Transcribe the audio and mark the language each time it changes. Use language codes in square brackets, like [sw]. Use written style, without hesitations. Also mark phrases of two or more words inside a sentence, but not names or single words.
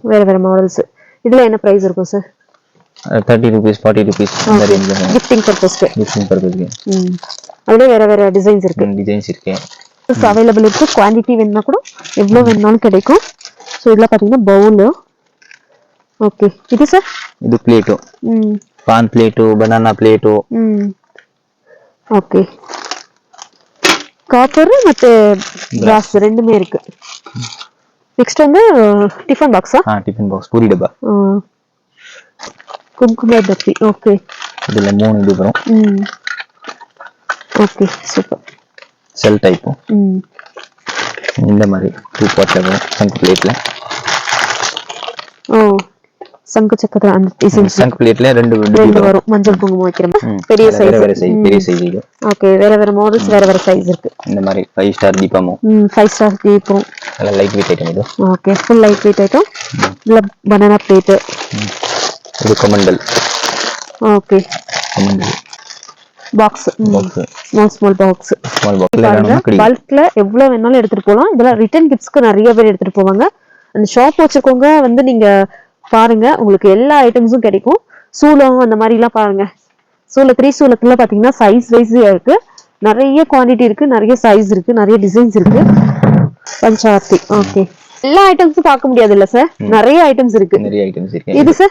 [ta] வேற மாடல்ஸ் இதுல என்ன பிரைஸ் இருக்கும் சார் 30 rupees 40 rupees அந்த ரேஞ்ச் வரும் [en] gifting purpose gifting purpose [ta] அதுல வேற டிசைன்ஸ் இருக்கு டிசைன்ஸ் இருக்கு அவைலபிள் இருக்கு குவாண்டிட்டி வேணும்னா கூட எவ்வளவு வேணாலும் கிடைக்கும் சோ இதுல பாத்தீங்கன்னா [en] bowl okay [ta] இது சார் [kn] ಇದು ಪ್ಲೇಟು ಪಾನ್ ಪ್ಲೇಟು [en] banana plate okay copper [ta] ಮತ್ತೆ கிளாஸ் ரெண்டுமே இருக்கு நெக்ஸ்ட் வந்து டிஃபன் பாக்ஸா [en] tiffin box [kn] ಪೂರಿ ಡಬ್ಬ [ta] குங்கும டப்பி ஓகே [kn] ಇದೆಲ್ಲ 3 ಇದು ಬரும் [en] okay super [ta] செல் டைப் இந்த மாதிரி 2 பாட்ல வரும் சங்கு பிளேட்ல ஓ சங்கு சக்கர அந்த டிசைன் சங்கு பிளேட்ல ரெண்டு வரும் மஞ்சள் குங்குமம் வைக்கிறோம் பெரிய சைஸ் பெரிய சைஸ் இது ஓகே வேற மாடல்ஸ் வேற சைஸ் இருக்கு இந்த மாதிரி 5 ஸ்டார் தீபமோ 5 ஸ்டார் தீபம் [kn] ಎಲ್ಲ [en] light weight item [kn] ಇದು [en] okay full light weight item [kn] ಇಲ್ಲ [en] banana plate [kn] ಇದು ಕಮಂಡಲ್ ಓಕೆ ಕಮಂಡಲ್ [en] box small box [ta] பாக்ஸ் பல்க்ல எவ்வளவு வேணாலும் எடுத்துட்டு போலாம் இதெல்லாம் [en] return gifts [ta] நிறைய பேர் எடுத்துட்டு போவாங்க அந்த ஷாப் வச்சிருக்கவங்க வந்து நீங்க பாருங்க உங்களுக்கு எல்லா ஐட்டம்ஸும் கிடைக்கும் சூளம் அந்த மாதிரி எல்லாம் பாருங்க சூளத்துல பாத்தீங்கன்னா [en] size wise [ta] இருக்கு நிறைய குவாண்டிட்டி இருக்கு நிறைய சைஸ் இருக்கு நிறைய டிசைன்ஸ் இருக்கு பஞ்சார்த்தி ஓகே எல்லா ஐட்டம்ஸும் பார்க்க முடியாது இல்ல சார் நிறைய ஐட்டம்ஸ் இருக்கு இது சார்